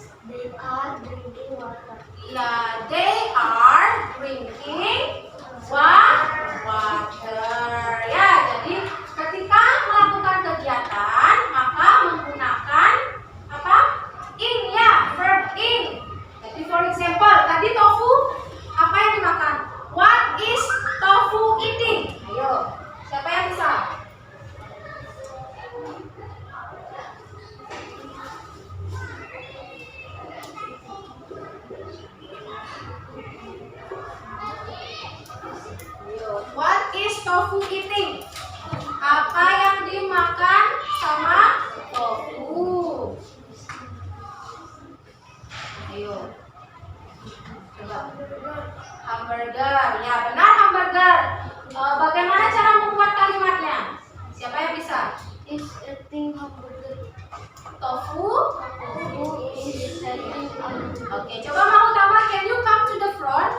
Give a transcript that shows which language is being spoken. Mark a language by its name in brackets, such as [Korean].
[English] They are drinking water. Ya, they are drinking water. [Indonesian] Ya, jadi ketika melakukan kegiatan maka menggunakan apa? In ya, verb in. Jadi [English] for example, [Indonesian] tadi tofu apa yang dimakan? [English] What is tofu eating? [Indonesian] Ayo, siapa yang bisa? [English] What is tofu eating? [Indonesian] Apa yang dimakan sama tofu? Ayo. Coba. Hamburger. Ya, benar hamburger. Bagaimana cara membuat kalimatnya? Siapa yang bisa? [English] Is eating hamburger. Tofu. Who is eating hamburger? [Indonesian] Oke, coba mau tambah. [English] Can you come to the front?